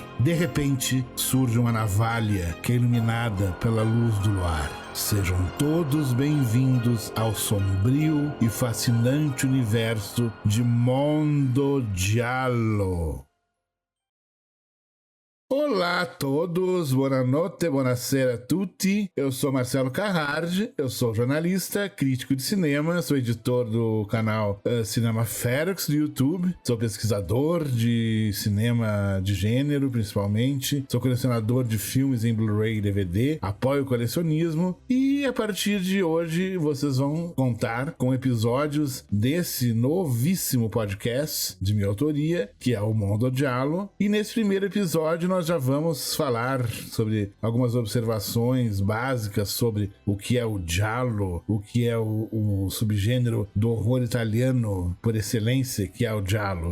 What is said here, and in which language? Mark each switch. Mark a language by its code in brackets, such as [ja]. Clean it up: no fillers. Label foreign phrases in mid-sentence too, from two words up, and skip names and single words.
[pt] De repente, surge uma navalha que é iluminada pela luz do luar. Sejam todos bem-vindos ao sombrio e fascinante universo de Mondo Giallo. Olá a todos, boa noite, [it] buonasera a tutti. [pt] Eu sou Marcelo Carrardi, eu sou jornalista, crítico de cinema, sou editor do canal Cinema Ferox do YouTube, sou pesquisador de cinema de gênero, principalmente, sou colecionador de filmes em Blu-ray e DVD, apoio o colecionismo e a partir de hoje vocês vão contar com episódios desse novíssimo podcast de minha autoria, que é o Mondo Giallo, e nesse primeiro episódio nós já vamos falar sobre algumas observações básicas sobre o que é o giallo, o que é o subgênero do horror italiano por excelência, que é o giallo.